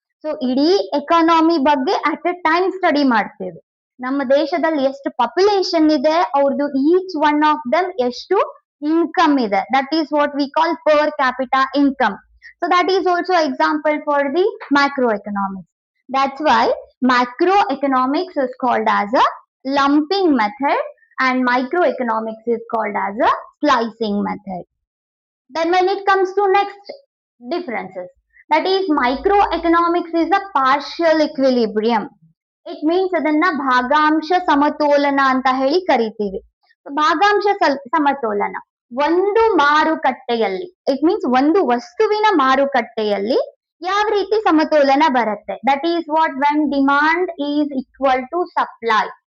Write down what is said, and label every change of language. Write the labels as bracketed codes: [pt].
[kn] So ಇಡೀ economy ಬಗ್ಗೆ [en] at a time [kn] study ಮಾಡ್ತೇವೆ. ನಮ್ಮ ದೇಶದಲ್ಲಿ ಎಷ್ಟು ಪಾಪ್ಯುಲೇಷನ್ ಇದೆ, ಅವ್ರದ್ದು [en] each one of them [kn] ಎಷ್ಟು ಇನ್ಕಮ್ ಇದೆ, [en] That is what we call per capita income. So that is also example for the macro economics. That's why macroeconomics is called as a lumping method and microeconomics is called as a slicing method. Then when it comes to next differences, that is microeconomics is a partial equilibrium. It means [kn] ಅದನ್ನ ಭಾಗಾಂಶ ಸಮತೋಲನ ಅಂತ ಹೇಳಿ ಕರಿತೀವಿ. ಭಾಗಾಂಶ ಸಮತೋಲನ ಒಂದು ಮಾರುಕಟ್ಟೆಯಲ್ಲಿ, [en] it means [kn] ಒಂದು ವಸ್ತುವಿನ ಮಾರುಕಟ್ಟೆಯಲ್ಲಿ ಯಾವ ರೀತಿ ಸಮತೋಲನ ಬರುತ್ತೆ, [en] That is what when demand is equal to supply.